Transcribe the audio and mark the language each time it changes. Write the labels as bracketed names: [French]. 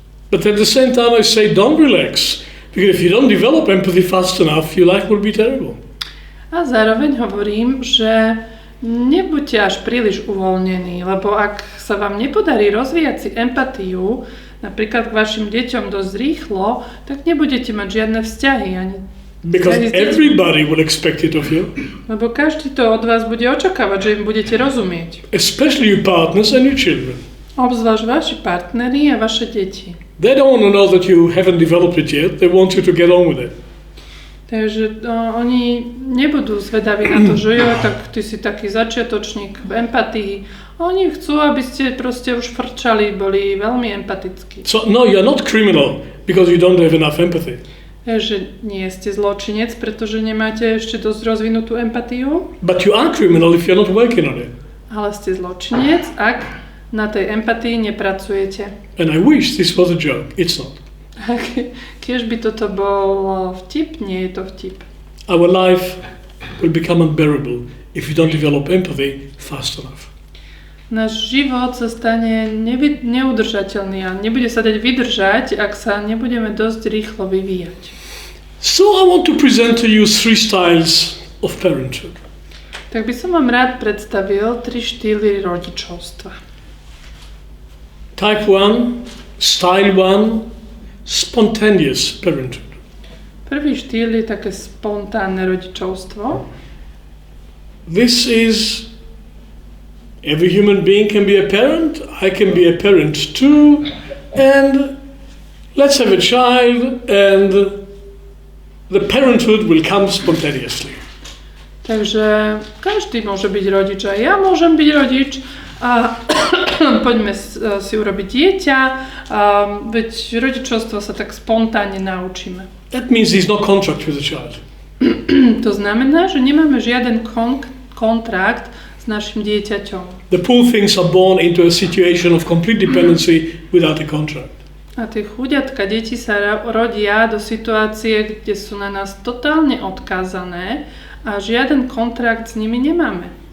[English] But at the same time I say don't relax, because if you don't develop empathy fast enough, your life will be terrible. [Slovak] A zároveň hovorím, že nebuďte až príliš uvoľnení, lebo ak sa vám nepodarí rozvíjať si empatiu, napríklad k vašim deťom dosť rýchlo, tak nebudete mať žiadne vzťahy ani. [English] Because everybody will expect it of you. [Slovak] Lebo každý to od vás bude očakávať, že im budete rozumieť. [English] Especially your partners and your children. [Slovak] Obzvlášť vaši partneri a vaše deti. [English] They don't want to know that you haven't developed it yet. They want you to get on with it. [Slovak] Takže oni nebudú zvedaví na to, že jo, tak ty si taký začiatočník v empatii. Oni chcú, aby ste proste už frčali, boli veľmi empatickí. [English] So no, you're not criminal because you don't have enough empathy. [Slovak] Že nie ste zločinec, pretože nemáte ešte dosť rozvinutú empatiu. [English] But you are criminal if you're not working on it. [Slovak] Ale ste zločinec, ak na tej empatii nepracujete. [English] And I wish this was a joke. It's not. [Slovak] Kiež by toto bol vtip, nie je to vtip. [English] Our life will become unbearable if you don't develop empathy fast enough. [Slovak] Náš život sa stane neudržateľný a nebude sa dať vydržať, ak sa nebudeme dosť rýchlo vyvíjať. [English] So I want to present to you 3 styles of parenthood. [Slovak] Tak by som vám rád predstavil 3 štýly rodičovstva. [English] Type 1, style 1, spontaneous parenthood. [Slovak] Prvý štýl je také spontánne rodičovstvo. [English] This is every human being can be a parent. I can be a parent too. And let's have a child and the parenthood will come spontaneously. [Slovak] Takže každý môže byť rodič a ja môžem byť rodič a poďme si urobiť dieťa, veď rodičovstvo sa tak spontánne naučíme. [English] That means there's no contract with the child. [Slovak] To znamená, že nemáme žiaden kontrakt s našim dieťaťom. [English] The poor things are born into a situation of complete dependency without a contract. [Slovak] A tie chuďatka deti sa rodia do situácie, kde sú na nás totálne odkázané a žiaden kontrakt s nimi nemáme.